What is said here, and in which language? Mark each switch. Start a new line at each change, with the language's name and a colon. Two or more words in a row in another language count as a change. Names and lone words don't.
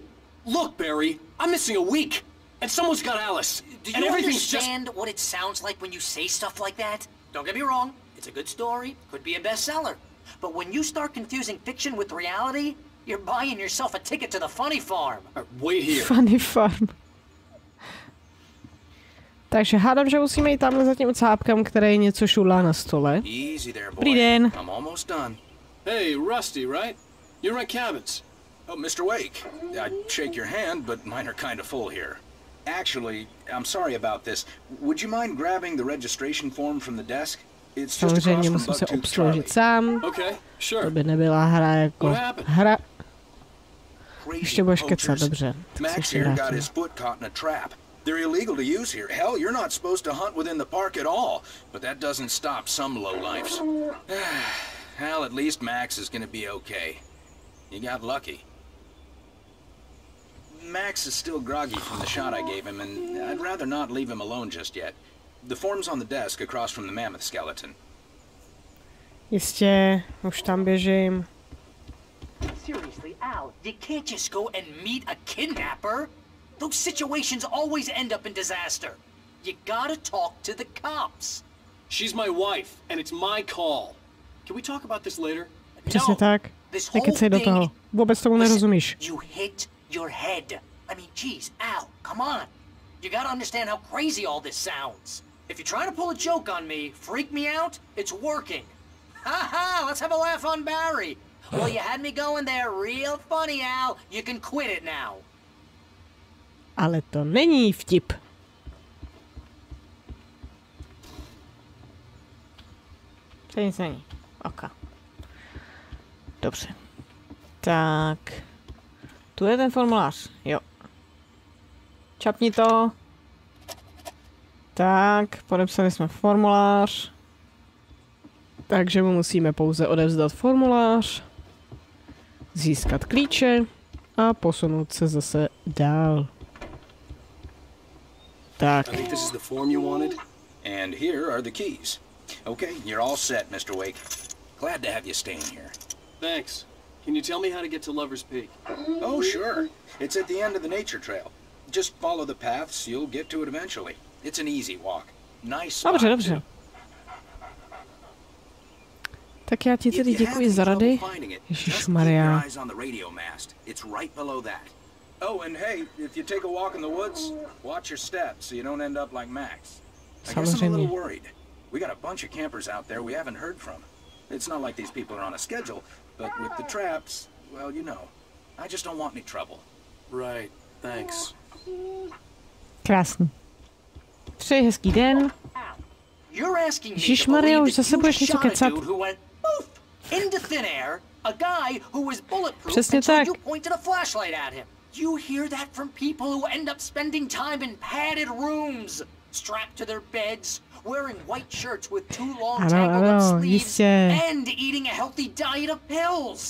English: Look, Barry, I'm missing a week. And someone's got Alice. Do you understand what it sounds like when you say stuff like that? Don't get me wrong, it's a good story, could be a bestseller. But when you start confusing fiction with reality, you're buying yourself a ticket to the funny farm. Wait here. Funny farm.
Czech: Takže hádám, že musíme jít tamhle za tím cápkem, který něco šulá na stole. Dobrý den.
English: I'm almost done. Hey, Rusty, right? You rent cabins. Oh, Mr. Wake. I'd shake your hand, but mine are kind of full here. Actually, I'm sorry about this. Would you mind grabbing the registration form from the desk? It's just
Czech: Samozřejmě musím se obsloužit sám.
English: Okay, sure.
Czech: To by nebyla hra jako hra. Ještě budeš kecat, dobře.
English: Max here got his foot caught in a trap. They're illegal to use here. Hell, you're not supposed to hunt within the park at all. But that doesn't stop some lowlifes. Hell, at least Max is gonna be okay. You got lucky. Max is still groggy from the shot I gave him, and I'd rather not leave him alone just yet. The form's on the desk across from the mammoth skeleton.
Czech: Jistě, už tam běžím.
English: Seriously, Al, you can't just go and meet a kidnapper. Those situations always end up in disaster. You gotta talk to the cops. She's my wife, and it's my call. Can we talk about this later?
Czech: Přesně tak. Nekecej do toho. Vůbec tomu nerozumíš.
English: You hit your head. I mean, geez, Al, come on. You gotta understand how crazy all this sounds. If you're trying to pull a joke on me, freak me out, it's working. Ha ha, let's have a laugh on Barry. Well, you had me going there real funny, Al. You can quit it now.
Czech: Ale to není vtip. To nic není. Ok. Dobře. Tak. Tu je ten formulář. Jo. Čapni to. Tak, podepsali jsme formulář. Takže mu musíme pouze odevzdat formulář. Získat klíče. A posunout se zase dál. Tak.
English: I think this is the form you wanted. And here are the keys. Okay, you're all set, Mr. Wake. Glad to have you staying here. Thanks. Can you tell me how to get to Lover's Peak? Oh, sure. It's at the end of the nature trail. Just follow the paths, you'll get to it eventually. It's an easy walk. Nice spot.
Czech: Dobře, dobře. Tak já ti tedy děkuji za rady. Ježišmarja.
English: It's right below that. Oh, and hey, if you take a walk in the woods, watch your steps so you don't end up like Max. I guess I'm a little worried. We got a bunch of campers out there we haven't heard from. It's not like these people are on a schedule, but with the traps, well, you know. I just don't want any trouble. Right, thanks.
Czech: Krásný. Přeji hezký den. Ježišmarja, už zase budeš něco kecat.
English: Into thin air, a guy who was bulletproof
Czech: Přesně
English: until
Czech: tak.
English: you pointed a flashlight at him. You hear that from people who end up spending time in padded rooms, strapped to their beds, wearing white shirts with too long tangled up sleeves, and eating a healthy diet of pills.